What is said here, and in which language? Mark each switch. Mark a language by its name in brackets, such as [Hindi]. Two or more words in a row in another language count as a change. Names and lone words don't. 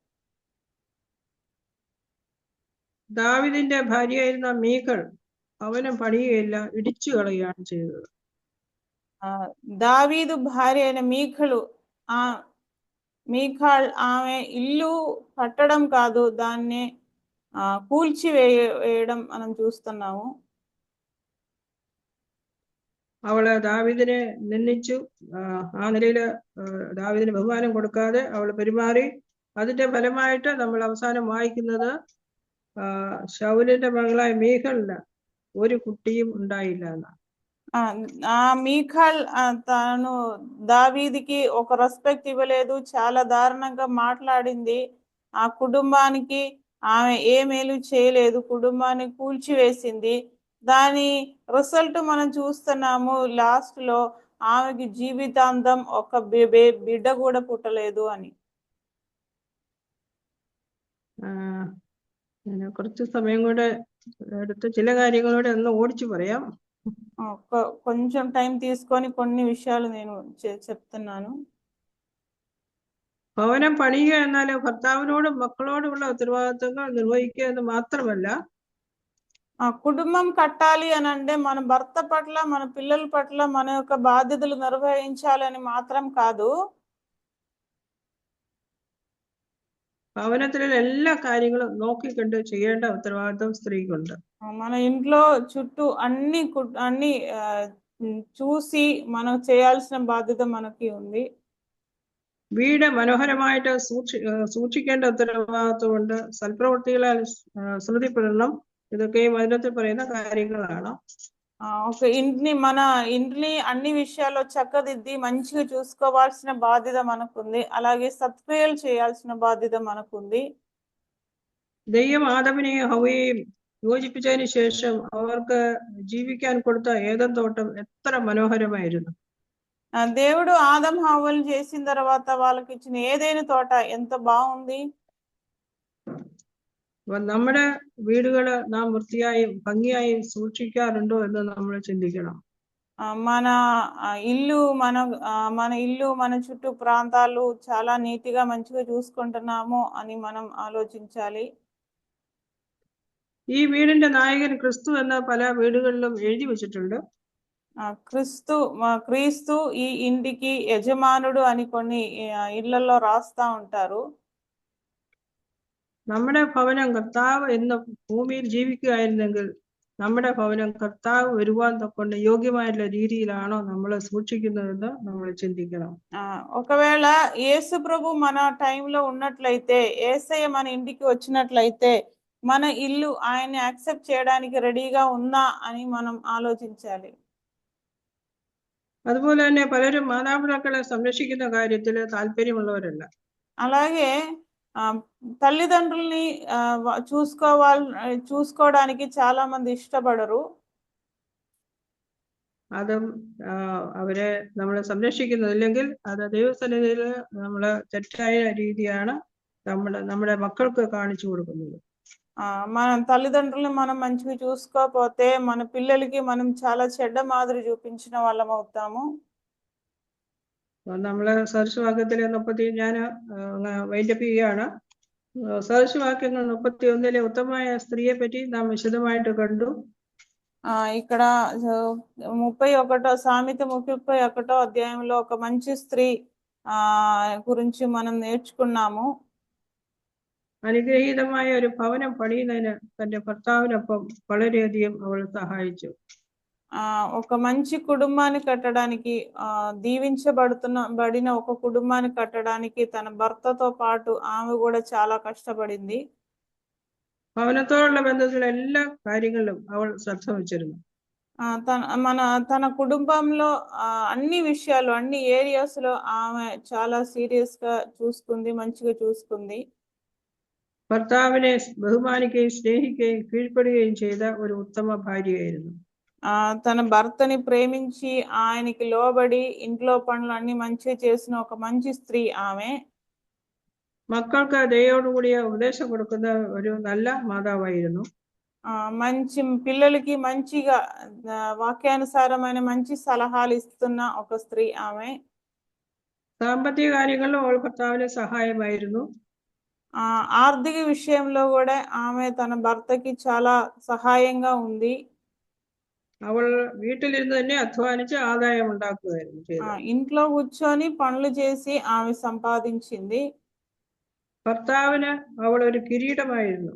[Malayalam] ദാവീദിന്റെ ഭാര്യയായിരുന്ന മീഖൾ ഭവനം പണിയുകയില്ല, ഇടിച്ചു കളയുകയാണ് ചെയ്തത്. [Telugu] దావీదు భార్య అయిన మీకాల్ ఆమె ఇల్లు కట్టడం కాదు, దాన్ని కూల్చి వేయడం మనం చూస్తున్నాము. [Malayalam] അവള് ദാവീദിനെ നിന്ദിച്ചു. ആ നിലയില് ദാവീദിന് ബഹുമാനം കൊടുക്കാതെ അവള് പെരുമാറി. അതിന്റെ ഫലമായിട്ട് നമ്മൾ അവസാനം വായിക്കുന്നത് ശൗലിന്റെ മകളായ മീഖളിന് ഒരു കുട്ടിയും ഉണ്ടായില്ല എന്നാണ്. [Telugu] మీకాల్ తాను దావీదికి ఒక రెస్పెక్ట్ ఇవ్వలేదు, చాలా దారుణంగా మాట్లాడింది. ఆ కుటుంబానికి ఆమె ఏ మేలు చేయలేదు, కుటుంబాన్ని కూల్చివేసింది. దాని రిజల్ట్ మనం చూస్తున్నాము. లాస్ట్ లో ఆమెకి జీవితాంతం ఒక బిడ్డ కూడా పుట్టలేదు అని. [Malayalam] കുറച്ച് സമയം കൂടെ എടുത്ത് ചില കാര്യങ്ങളോടെ ഒന്ന് ഓടിച്ചു പറയാം. [Telugu] కొంచెం టైం తీసుకొని కొన్ని విషయాలు నేను చెప్తున్నాను. [Malayalam] ഭവനം പണിയുക എന്നാൽ ഭർത്താവിനോടും മക്കളോടുമുള്ള ഉത്തരവാദിത്തങ്ങൾ നിർവഹിക്കുക എന്ന് മാത്രമല്ല, [Telugu] కుటుంబం కట్టాలి అని అంటే మన భర్త పట్ల, మన పిల్లల పట్ల మన యొక్క బాధ్యతలు నిర్వహించాలని మాత్రం కాదు, [Malayalam] ഭവനത്തിലെ എല്ലാ കാര്യങ്ങളും നോക്കിക്കണ്ട് ചെയ്യേണ്ട ഉത്തരവാദിത്തം സ്ത്രീക്കുണ്ട്. [Telugu] మన ఇంట్లో చుట్టూ అన్ని చూసి మనం చేయాల్సిన బాధ్యత మనకి ఉంది. [Malayalam] വീട് മനോഹരമായിട്ട് സൂക്ഷിക്കേണ്ട ഉത്തരവാദിത്വമുണ്ട്. സൽപ്രവൃത്തികളാൽ സ്മൃതിപ്പെടണം. ഇതൊക്കെ വചനത്തിൽ പറയുന്ന കാര്യങ്ങളാണ്. [Telugu] ఒక మన ఇంటిని అన్ని విషయాల్లో చక్కదిద్ది మంచిగా చూసుకోవాల్సిన బాధ్యత మనకుంది. అలాగే సత్క్రియలు చేయాల్సిన బాధ్యత మనకుంది. [Malayalam] ദൈവം ആദമിനെയും ഹവ്വയെയും യോജിപ്പിച്ചതിന് ശേഷം അവർക്ക് ജീവിക്കാൻ കൊടുത്ത ഏദൻ തോട്ടം എത്ര മനോഹരമായിരുന്നു. [Telugu] దేవుడు ఆదం హవ్వలు చేసిన తర్వాత వాళ్ళకి ఇచ్చిన ఏదైనా తోట ఎంత బాగుంది. [Malayalam] നമ്മുടെ വീടുകള് നാം വൃത്തിയായും ഭംഗിയായും സൂക്ഷിക്കാറുണ്ടോ എന്ന് നമ്മൾ ചിന്തിക്കണം. [Telugu] మన ఇల్లు మన చుట్టూ ప్రాంతాలు చాలా నీతిగా మంచిగా చూసుకుంటున్నాము అని మనం ఆలోచించాలి. [Malayalam] ഈ വീടിന്റെ നായകൻ ക്രിസ്തു എന്ന് പല വീടുകളിലും എഴുതി വെച്ചിട്ടുണ്ട്. [Telugu] క్రీస్తు ఈ ఇంటికి యజమానుడు అని కొన్ని ఇళ్లలో రాస్తా ఉంటారు. [Malayalam] നമ്മുടെ ഭവനം കർത്താവ് എന്ന ഭൂമിയിൽ ജീവിക്കുകയായിരുന്നെങ്കിൽ നമ്മുടെ ഭവനം കർത്താവ് വരുവാൻ തക്കൊണ്ട് യോഗ്യമായിട്ടുള്ള രീതിയിലാണോ നമ്മൾ സൂക്ഷിക്കുന്നതെന്ന് നമ്മൾ ചിന്തിക്കണം. [Telugu] ఒకవేళ యేసు ప్రభు మన టైంలో ఉన్నట్లయితే, యేసయ్య మన ఇంటికి వచ్చినట్లయితే మన ఇల్లు ఆయన్ని యాక్సెప్ట్ చేయడానికి రెడీగా ఉందా అని మనం ఆలోచించాలి. [Malayalam] അതുപോലെ തന്നെ പലരും മാതാപിതാക്കളെ സംരക്ഷിക്കുന്ന കാര്യത്തിൽ താല്പര്യമുള്ളവരല്ല. [Telugu] అలాగే తల్లిదండ్రుల్ని చూసుకోవడానికి చాలా మంది ఇష్టపడరు. [Malayalam] അതും അവരെ നമ്മൾ സംരക്ഷിക്കുന്നില്ലെങ്കിൽ അത് ദൈവസന്നിധിയിൽ നമ്മൾ തെറ്റായ രീതിയാണ് നമ്മുടെ മക്കൾക്ക് കാണിച്ചു കൊടുക്കുന്നത്. [Telugu] మన తల్లిదండ్రుల్ని మనం మంచిగా చూసుకోకపోతే మన పిల్లలకి మనం చాలా చెడ్డ మాదిరి చూపించిన వాళ్ళం అవుతాము. [Malayalam] നമ്മള് സദൃശവാക്യത്തിലെ 30 ഞാൻ വൈൻഡപ്പ് ചെയ്യുകയാണ്. സദൃശവാക്യങ്ങൾ 31 ഉത്തമമായ സ്ത്രീയെ പറ്റി നാം വിശദമായിട്ട് കണ്ടു. [Telugu] ఇక్కడ 31 సామెత 31 అధ్యాయంలో ఒక మంచి స్త్రీ గురించి మనం నేర్చుకున్నాము. [Malayalam] അനുഗ്രഹീതമായ ഒരു ഭവനം പണിയുന്നതിന് തന്റെ ഭർത്താവിനൊപ്പം വളരെയധികം അവൾ സഹായിച്ചു. [Telugu] ఒక మంచి కుటుంబాన్ని కట్టడానికి దీవించబడిన ఒక కుటుంబాన్ని కట్టడానికి తన భర్తతో పాటు ఆమె కూడా చాలా కష్టపడింది. [Malayalam] ഭവനത്തോടുള്ള ബന്ധത്തിലുള്ള എല്ലാ കാര്യങ്ങളിലും അവൾ ശ്രദ്ധ വച്ചിരുന്നു. [Telugu] తన కుటుంబంలో అన్ని విషయాలు అన్ని ఏరియాస్ లో ఆమె చాలా సీరియస్ గా చూసుకుంది, మంచిగా చూసుకుంది. [Malayalam] ഭർത്താവിനെ ബഹുമാനിക്കുകയും സ്നേഹിക്കുകയും കീഴ്പ്പെടുകയും ചെയ്ത ഒരു ഉത്തമ ഭാര്യയായിരുന്നു. [Telugu] తన భర్తని ప్రేమించి ఆయనకి లోబడి ఇంట్లో పనులు అన్ని మంచిగా చేసిన ఒక మంచి స్త్రీ ఆమె. [Malayalam] മക്കൾക്ക് ദയോടുകൂടിയ ഉപദേശം കൊടുക്കുന്ന ഒരു നല്ല മാതാവായിരുന്നു. [Telugu] మంచి పిల్లలకి మంచిగా వాక్యానుసారమైన మంచి సలహాలు ఇస్తున్న ఒక స్త్రీ ఆమె. [Malayalam] സാമ്പത്തിക കാര്യങ്ങളിലും അവൾ ഭർത്താവിന് സഹായമായിരുന്നു. [Telugu] ఆర్థిక విషయంలో కూడా ఆమె తన భర్తకి చాలా సహాయంగా ఉంది. [Malayalam] അവൾ വീട്ടിലിരുന്ന് തന്നെ അധ്വാനിച്ച് ആദായം ഉണ്ടാക്കുകയായിരുന്നു ചെയ്തത്. [Telugu] ఇంట్లో కూర్చొని పనులు చేసి ఆమె సంపాదించింది. [Malayalam] ഭർത്താവിന് അവൾ ഒരു കിരീടമായിരുന്നു.